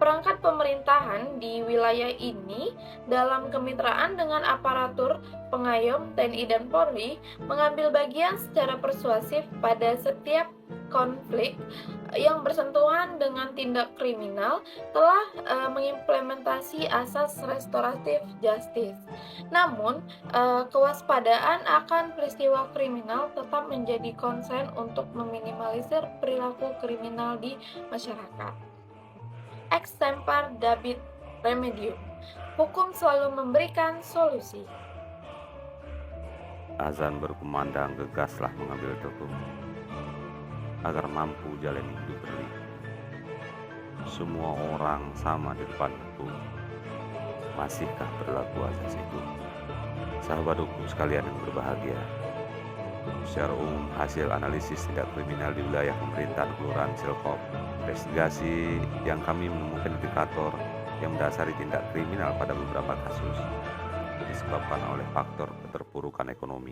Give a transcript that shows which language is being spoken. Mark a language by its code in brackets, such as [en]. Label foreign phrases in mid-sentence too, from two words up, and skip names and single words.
[id] perangkat pemerintahan di wilayah ini dalam kemitraan dengan aparatur pengayom TNI dan Polri mengambil bagian secara persuasif pada setiap konflik yang bersentuhan dengan tindak kriminal telah mengimplementasi asas restoratif justice. Namun, kewaspadaan akan peristiwa kriminal tetap menjadi konsen untuk meminimalisir perilaku kriminal di masyarakat. [la] Extempore dabit remedium. [id] Hukum selalu memberikan solusi. Azan berkumandang, gegaslah mengambil teguh agar mampu jalani hidup berlimpah. Semua orang sama di depan hukum. Masihkah berlaku asas itu? Sahabat hukum sekalian yang berbahagia, secara umum hasil analisis tindak kriminal di wilayah pemerintahan Kelurahan Silkop, investigasi yang kami menemukan indikator yang mendasari tindak kriminal pada beberapa kasus disebabkan oleh faktor keterpurukan ekonomi.